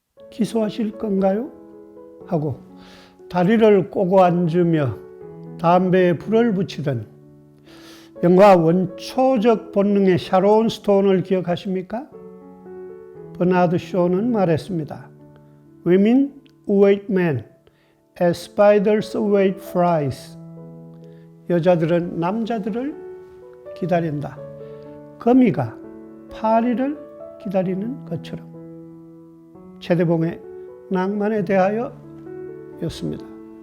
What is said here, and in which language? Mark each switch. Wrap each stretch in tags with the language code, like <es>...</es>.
<ko>기소하실 건가요? 하고 다리를 꼬고 앉으며 담배에 불을 붙이던 영화 원초적 본능의 샤론 스톤을 기억하십니까? 버나드 쇼는 말했습니다.</ko> <en>Women await men as spiders await flies.</en> <ko>여자들은 남자들을 기다린다. 거미가 파리를 기다리는 것처럼. 최대봉의 낭만에 대하여 였습니다.</ko>